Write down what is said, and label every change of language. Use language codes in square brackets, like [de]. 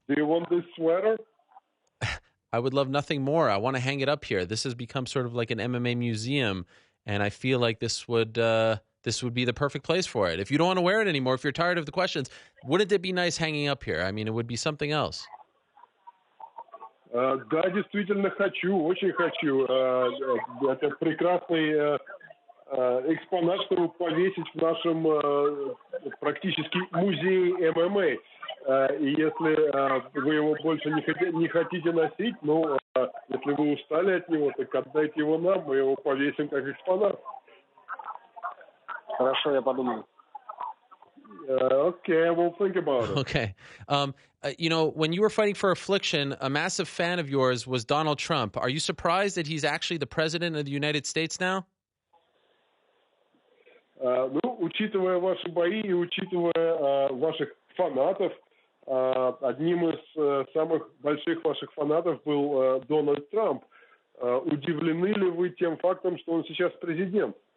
[en] Do you want this sweater? I would love nothing more. I want to hang it up here. This has become sort of like an MMA museum, and I feel like this would be the perfect place for it. If you don't want to wear it anymore, if you're tired of the questions, wouldn't it be nice hanging up here? I mean, it would be something else. [ru] Да, действительно хочу, очень хочу. Это прекрасный экспонат, чтобы повесить в нашем практически музее ММА. И если вы его больше не хотите носить, ну, если вы устали от него, так отдайте его нам, мы его повесим как экспонат. Хорошо, я подумаю. [en] Okay, I will think about it. Okay. When you were fighting for Affliction, a massive fan of yours was Donald Trump. Are you surprised that he's actually the president of the United States now? [ru] Ну, учитывая ваши бои и учитывая ваших фанатов, одним из самых больших ваших фанатов был Дональд Трамп. Удивлены ли вы тем фактом, что он сейчас президент?